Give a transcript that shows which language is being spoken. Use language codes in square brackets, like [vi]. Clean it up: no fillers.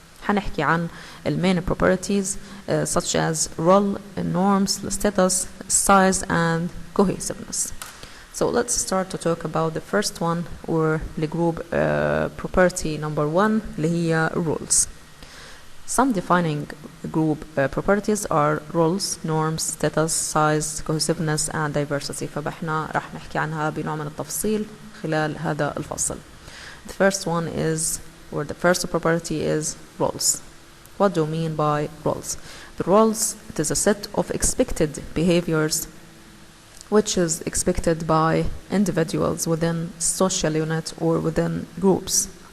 [ar] هنحكي عن ال [en] main properties such as role, norms, status, size, and cohesiveness. So let's start to talk about the first one, or the group property number one, [ar] اللي هي [en] rules. Some defining group properties are roles, norms, status, size, cohesiveness, and diversity. [ar] فبحنا راح نحكي عنها بنوع من التفصيل خلال هذا الفصل. [en] The first one is, or the first property is roles. What do you mean by roles? The roles, it is a set of expected behaviors which is expected by individuals within social unit or within groups.